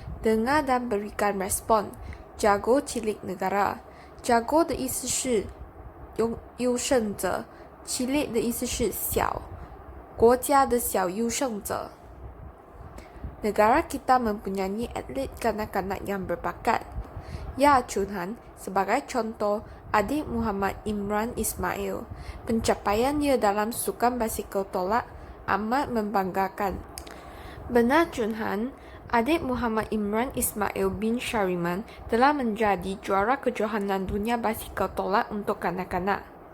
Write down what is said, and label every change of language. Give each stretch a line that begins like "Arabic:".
Malay: Dengar dan berikan respon. Jago cilik negara.
Chinese: Jago 的意思是优胜者， cilik 的意思是小，国家的小优胜者。
Malay: Negara kita mempunyai atlet kanak-kanak yang berbakat. Ya, Chunhan, sebagai contoh, adik Muhammad Imran Ismail. Pencapaiannya dalam sukan basikal tolak amat membanggakan. Benar, Chunhan, adik Muhammad Imran Ismail bin Syariman telah menjadi juara kejohanan dunia basikal tolak untuk kanak-kanak.